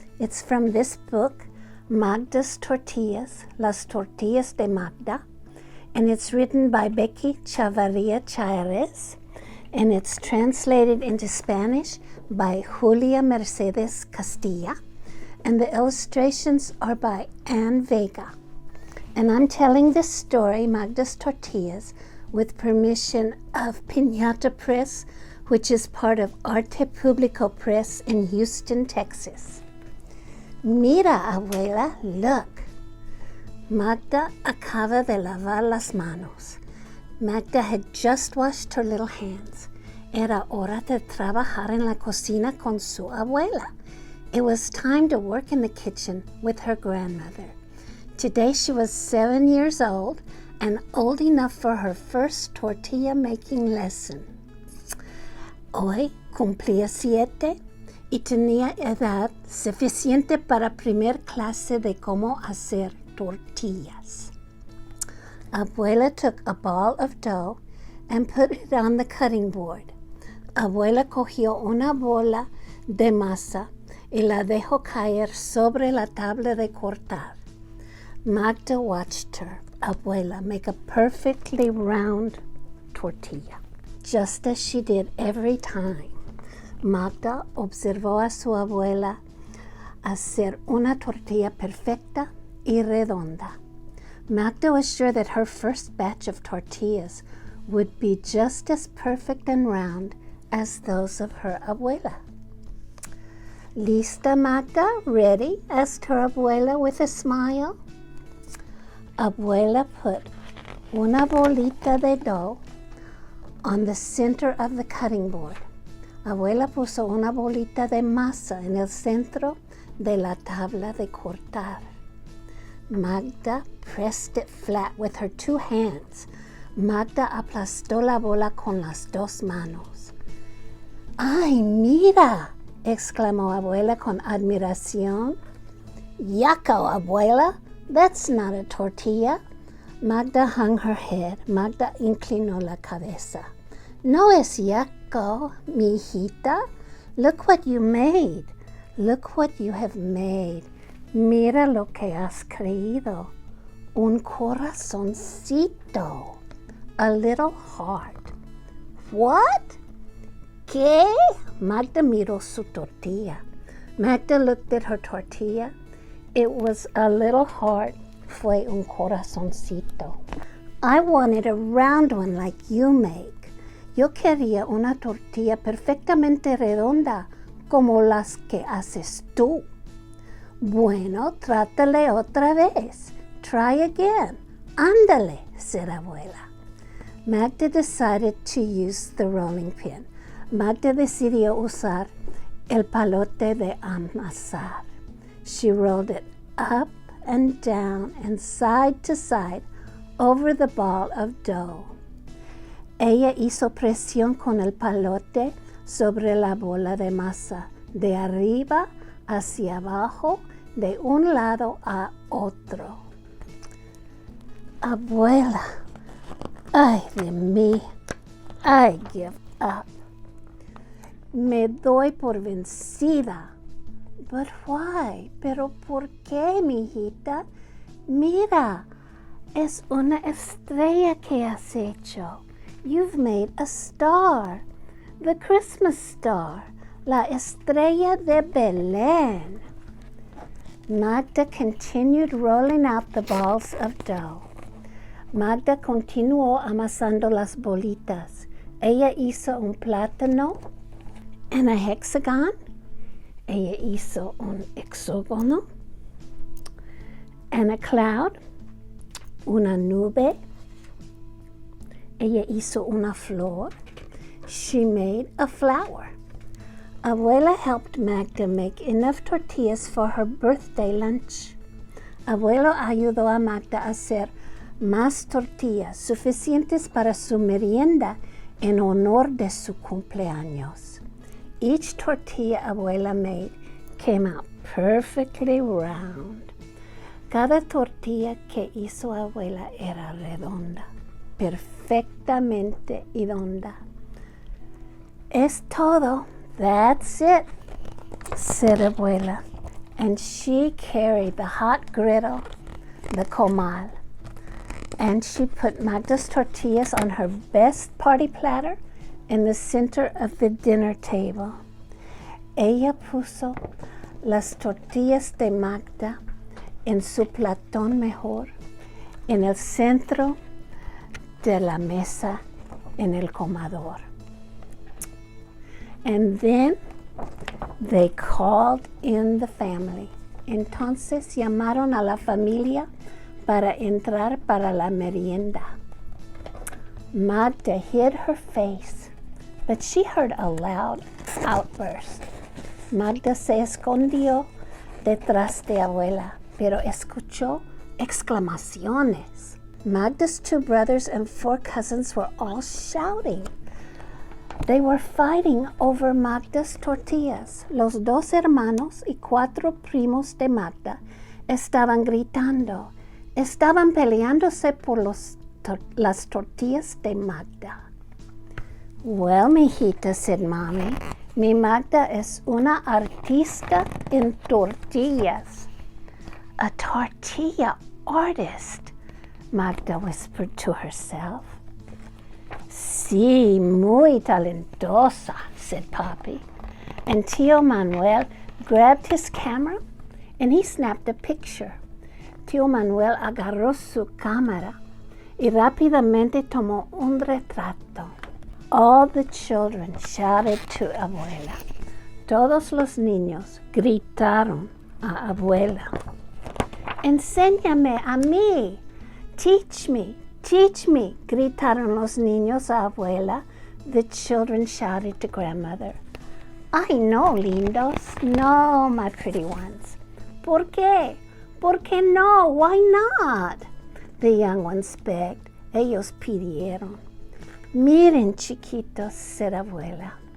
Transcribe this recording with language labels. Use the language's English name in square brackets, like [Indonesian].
[English] It's from this book, Magda's Tortillas, Las Tortillas de Magda, and it's written by Becky Chavarria Chairez, and it's translated into Spanish by Julia Mercedes Castilla, and the illustrations are by Anne Vega. And I'm telling this story, Magda's Tortillas, with permission of Piñata Press, which is part of Arte Publico Press in Houston, Texas. [Spanish] Mira, abuela, [English] look. [Spanish] Magda acaba de lavar las manos. [English] Magda had just washed her little hands. [Spanish] Era hora de trabajar en la cocina con su abuela. [English] It was time to work in the kitchen with her grandmother. Today she was 7 years old and old enough for her first tortilla making lesson. [Spanish] Hoy cumplía 7 y tenía edad suficiente para primer clase de cómo hacer tortillas. [English] Abuela took a ball of dough and put it on the cutting board. [Spanish] Abuela cogió una bola de masa y la dejó caer sobre la tabla de cortar. [English] Magda watched her abuela make a perfectly round tortilla, just as she did every time. [Spanish] Magda observó a su abuela hacer una tortilla perfecta y redonda. [English] Magda was sure that her first batch of tortillas would be just as perfect and round as those of her abuela. [Spanish] ¿Lista, Magda? [English] Ready? Asked her abuela with a smile. Abuela put [Spanish] una bolita de [English] dough on the center of the cutting board. [Spanish] Abuela puso una bolita de masa en el centro de la tabla de cortar. [English] Magda pressed it flat with her 2 hands. [Spanish] Magda aplastó la bola con las 2 manos. ¡Ay, mira!, exclamó abuela con admiración. [English] Yucko, abuela, that's not a tortilla. Magda hung her head. [Spanish] Magda inclinó la cabeza. No es yucko, mi hijita. [English] Look what you made. Look what you have made. [Spanish] Mira lo que has creído. Un corazoncito. [English] A little heart. What? [Spanish] ¿Qué? Magda miró su tortilla. [English] Magda looked at her tortilla. It was a little heart. [Spanish] Fue un corazoncito. [English] I wanted a round one like you make. [Spanish] Yo quería una tortilla perfectamente redonda como las que haces tú. Bueno, trátale otra vez. [English] Try again. Ándale, said abuela. Magda decided to use the rolling pin. [Spanish] Magda decidió usar el palote de amasar. [English] She rolled it up and down and side to side over the ball of dough. [Spanish] Ella hizo presión con el palote sobre la bola de masa, de arriba hacia abajo, de un lado a otro. [English] Abuela, [Spanish] ay de mí, [English] I give up. [Spanish] Me doy por vencida. [English] But why? [Spanish] ¿Pero por qué, mijita? Mira, es una estrella que has hecho. [English] You've made a star. The Christmas star. [Spanish] La estrella de Belén. [English] Magda continued rolling out the balls of dough. [Spanish] Magda continuó amasando las bolitas. Ella hizo un plátano [English] and a hexagon. [Spanish] Ella hizo un hexágono [English] and a cloud, [Spanish] una nube. Ella hizo una flor. [English] She made a flower. Abuela helped Magda make enough tortillas for her birthday lunch. [Spanish] Abuelo ayudó a Magda a hacer más tortillas suficientes para su merienda en honor de su cumpleaños. [English] Each tortilla Abuela made came out perfectly round. [Spanish] Cada tortilla que hizo Abuela era redonda, perfectamente redonda. Es todo. [English] That's it, said Abuela, and she carried the hot griddle, the comal, and she put Magda's tortillas on her best party platter in the center of the dinner table. [Spanish] Ella puso las tortillas de Magda en su platón mejor, en el centro de la mesa en el comedor. [English] And then they called in the family. [Spanish] Entonces llamaron a la familia para entrar para la merienda. [English] Magda hid her face, but she heard a loud outburst. [Spanish] Magda se escondió detrás de Abuela, pero escuchó exclamaciones. [English] Magda's 2 brothers and 4 cousins were all shouting. They were fighting over Magda's tortillas. [Spanish] Los 2 hermanos y 4 primos de Magda estaban gritando. Estaban peleándose por las tortillas de Magda. [English] Well, [Spanish] mijita, [English] said Mommy, [Spanish] mi Magda es una artista en tortillas. [English] A tortilla artist, Magda whispered to herself. [Spanish] Sí, muy talentosa, [English] said Papi. And Tío Manuel grabbed his camera and he snapped a picture. [Spanish] Tío Manuel agarró su cámara y rápidamente tomó un retrato. [English] All the children shouted to Abuela. [Spanish] Todos los niños gritaron a Abuela. Enséñame a mí. [English] Teach me. Teach me, [Spanish] gritaron los niños a Abuela. [English] The children shouted to Grandmother. [Spanish] Ay, no, lindos. [English] No, my pretty ones. [Spanish] ¿Por qué? ¿Por qué no? [English] Why not? The young ones begged. [Spanish] Ellos pidieron. Miren, chiquitos, [English] said Abuela.